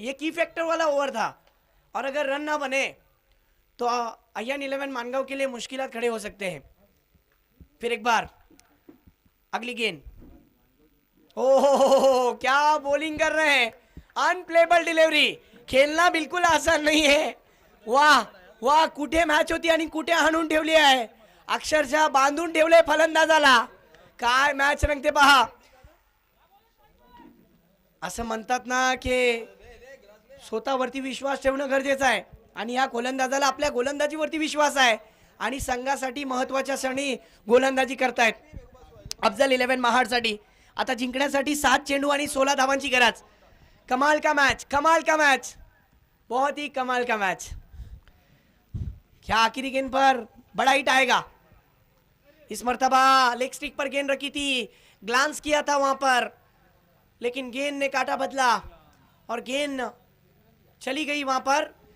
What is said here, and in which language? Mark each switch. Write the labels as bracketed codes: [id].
[hi] ये की फैक्टर वाला ओवर था। और अगर रन ना बने तो अयान 11 मानगांव के लिए मुश्किलात खड़े हो सकते हैं। फिर एक बार अगली गेंद। ओहो क्या बॉलिंग कर रहे हैं, अनप्लेबल डिलीवरी। खेलना बिल्कुल आसान नहीं है। [mr] वाह वाह, कुठे मॅच होती आणि कुठे हाणून ठेवली आहे, अक्षरशः बांधून ठेवले फलंदाजाला। काय मॅच रंगते पहा। असं म्हणतात ना की स्वतःवरती विश्वास ठेवणं गरजेचं आहे आणि या गोलंदाजाला आपल्या गोलंदाजीवरती विश्वास आहे आणि संघासाठी महत्त्वाच्या क्षणी गोलंदाजी करतायत अफजल 11 महाडसाठी। आता जिंकण्यासाठी 7 चेंडू आणि 16 धावांची गरज। [hi] कमाल का मैच, कमाल का मैच, बहुत ही कमाल का मैच। क्या आखिरी गेंद पर बड़ा हिट आएगा? इस मर्तबा लेग स्टिक पर गेंद रखी थी, ग्लांस किया था वहां पर, लेकिन गेंद ने काटा बदला और गेंद चली गई वहां पर।